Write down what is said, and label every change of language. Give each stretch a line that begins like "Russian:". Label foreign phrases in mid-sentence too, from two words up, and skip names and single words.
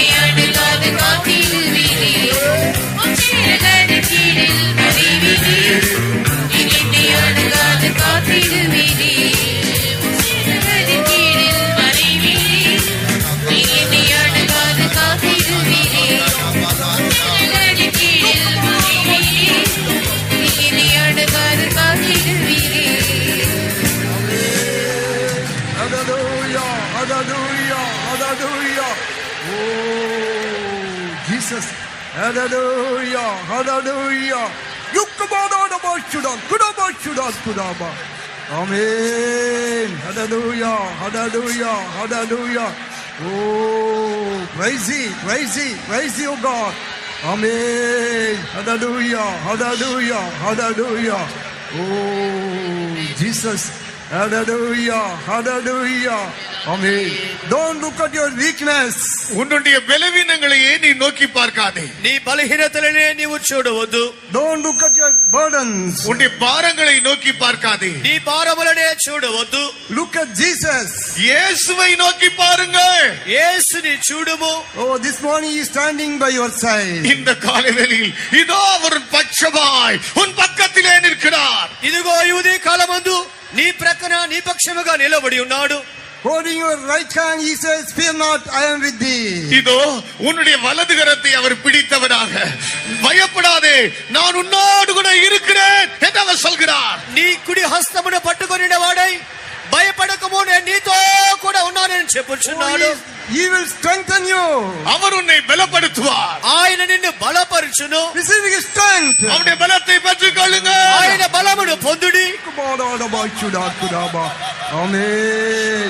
Tamil: அணுகாது காத்திடுவீரே சீரகரின் கீழில் மறைவீரே என்னை அணுகாது காத்திடுவீரே சீரகரின் கீழில் மறைவீரே என்னை அணுகாது காத்திடுவீரே சீரகரின் கீழில் மறைவீரே என்னை அணுகாது காத்திடுவீரே
English: Hallelujah, hallelujah, hallelujah. Oh, Jesus. Hallelujah, hallelujah. Yukabadabashudan, Amen. Hallelujah, hallelujah, hallelujah. Oh, praise Thee, oh God. Amen. Hallelujah, hallelujah, hallelujah. Oh, Jesus. Hallelujah, hallelujah. Amen. Don't look at your weakness.
Tamil: உன்னுடைய பலவீனங்களையே நீ நோக்கி பார்க்காதே.
Telugu: నీ బలహీనతలనే నీవు చూడవద్దు.
English: Don't look at your burdens.
Tamil: உன்னுடைய பாரங்களை நோக்கி பார்க்காதே.
Telugu: నీ భారములనే చూడవద్దు.
English: Look at Jesus.
Tamil: இயேசுவை நோக்கி பாருங்கள்.
Telugu: యేసుని చూడుము.
English: Oh, this morning he is standing by your side.
Tamil: இந்த காலைவேளையில் இதோ அவர் பட்சமாய் உன் பக்கத்திலே நிற்கிறார்.
Telugu: ఇదిగో ఈ ఉదయ కాలమందు నీ ప్రక్కన నీ పక్షముగా నిలబడి ఉన్నాడు.
English: Holding your right hand, he says, fear not, I am with thee.
Tamil: இதோ உன்னுடைய வலது கரத்தை அவர் பிடித்தவராக பயப்படாதே நான் உன்னோடு கூட இருக்கிறேன் என்று அவர் சொல்கிறார்.
Telugu: నీ కుడి హస్తమును పట్టుకొనిన వాడై భయపడకము నేను నీతో కూడా ఉన్నానని చెప్పుచున్నాడు.
English: He will strengthen you.
Tamil: அவர் உன்னை பலப்படுத்துவார்.
Telugu: ఆయన నిన్ను బలపరచును.
English: Receive his strength.
Tamil: அவருடைய பலத்தை பெற்றுக் கொள்ளுங்கள்.
Telugu: ఆయన బలమును పొందుడి.
English: Amen.